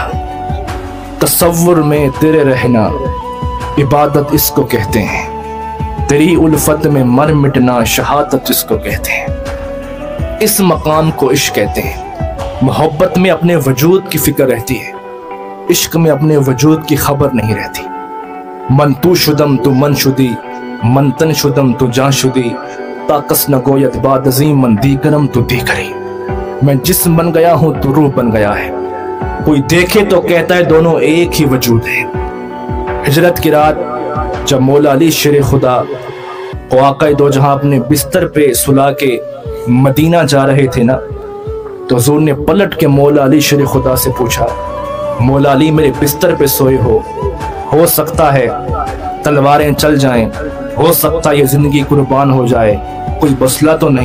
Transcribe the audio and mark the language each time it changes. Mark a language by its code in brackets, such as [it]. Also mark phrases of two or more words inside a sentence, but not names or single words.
[ur] تصور میں تیرے رہنا عبادت اس کو کہتے ہیں، تیری الفت میں مر مٹنا شہادت اس کو کہتے ہیں۔ اس مقام کو عشق کہتے ہیں۔ محبت میں اپنے وجود کی فکر رہتی ہے، عشق میں اپنے وجود کی خبر نہیں رہتی۔ [fa] من تو شدم تو من شدی، من تن شدم تو جان شدی، طاقس نگویت بعد عظیم من دیگرم تو دیگری۔ [ur] میں جسم بن گیا ہوں تو روح بن گیا ہے، کوئی دیکھے تو کہتا ہے دونوں ایک ہی وجود ہے۔ ہجرت کی رات جب مولا علی شیر خدا کو آقا دو جہاں اپنے بستر پہ سلا کے مدینہ جا رہے تھے نا، تو حضور نے پلٹ کے مولا علی شیر خدا سے پوچھا، مولا علی میرے بستر پہ سوئے ہو سکتا ہے تلواریں چل جائیں، ہو سکتا ہے یہ زندگی قربان ہو جائے، کوئی مسئلہ تو نہیں؟